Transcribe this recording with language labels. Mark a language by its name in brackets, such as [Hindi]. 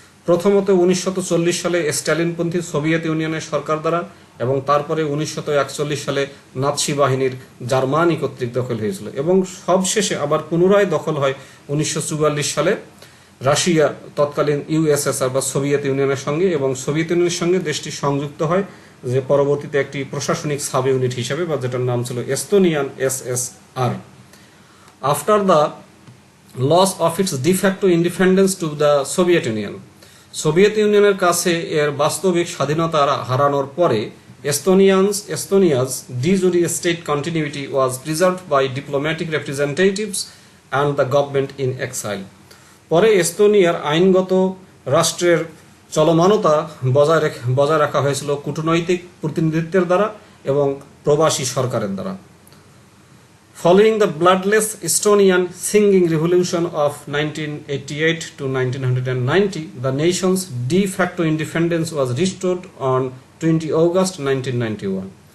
[Bangla] প্রথমত 1940 সালে স্ট্যালিনপন্থী সোভিয়েত ইউনিয়নের সরকার দ্বারা এবং তারপরে 1941 সালে নাৎসি বাহিনীর জার্মানি কর্তৃক দখল হয়েছিল এবং সবশেষে আবার পুনরায় দখল হয় 1944 সালে রাশিয়া তৎকালীন ইউএসএসআর বা সোভিয়েত ইউনিয়নের সঙ্গে, এবং সোভিয়েত ইউনিয়নের সঙ্গে দেশটি সংযুক্ত হয় যে পরবর্তীতে একটি প্রশাসনিক সাব ইউনিট হিসেবে, বা যেটার নাম ছিল Estonian SSR. [English] after the loss of its de facto independence to the Soviet Union. [Bangla] Soviet ইউনিয়নের কাছে এর বাস্তবিক স্বাধীনতা হারানোর পরে [English] Estonia's de jure state continuity was preserved by diplomatic representatives and the government in exile. [Bangla] পরে এস্তোনিয়ার আইনগত রাষ্ট্রের চলমানতা বজায় রাখা হয়েছিল কূটনৈতিক প্রতিনিধিত্বের দ্বারা এবং প্রবাসী সরকারের দ্বারা। [English] Following the bloodless Estonian singing revolution of 1988 to 1990, the nation's de facto independence was restored on 20 August 1991.